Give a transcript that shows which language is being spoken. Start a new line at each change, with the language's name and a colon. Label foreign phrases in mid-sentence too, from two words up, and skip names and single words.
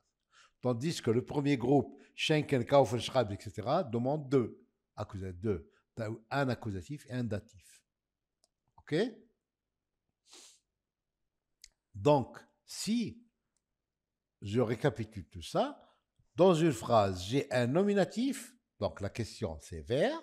French: Tandis que le premier groupe,
German: schenken, kaufen, schreiben,
French: etc., demande deux. Un accusatif et un datif. OK? Donc, si je récapitule tout ça, dans une phrase, j'ai un nominatif Donc la question c'est vers.